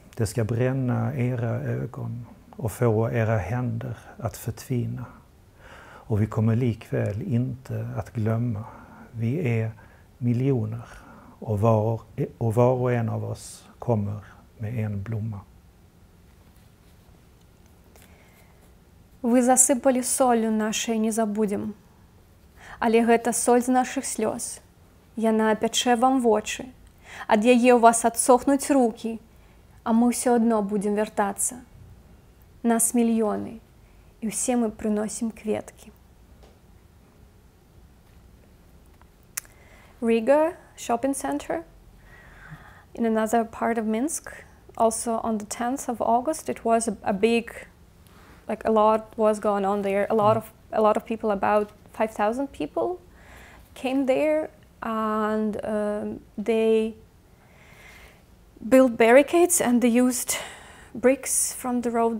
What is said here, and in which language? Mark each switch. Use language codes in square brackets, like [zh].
[sv] Det ska bränna era ögon och få era händer att förtvina. Och vi kommer likväl inte att glömma. Vi är miljoner, och var och en av oss kommer med en blomma. [be] Вы засыпали солью нашай не забудем. Але гэта соль з нашых слёз. Яна апячэ вам вочы. Ад яе ў вас адсохнуць рукі, а мы ўсё адно будзем вяртацца. Нас мільёны, і ўсе мы прыносім кветкі. [en] Riga shopping center in another part of Minsk. Also on the 10th of August, it was a big, like a lot was going on there. A lot of people, about 5,000 people, came there, and they built barricades, and they used bricks from the road.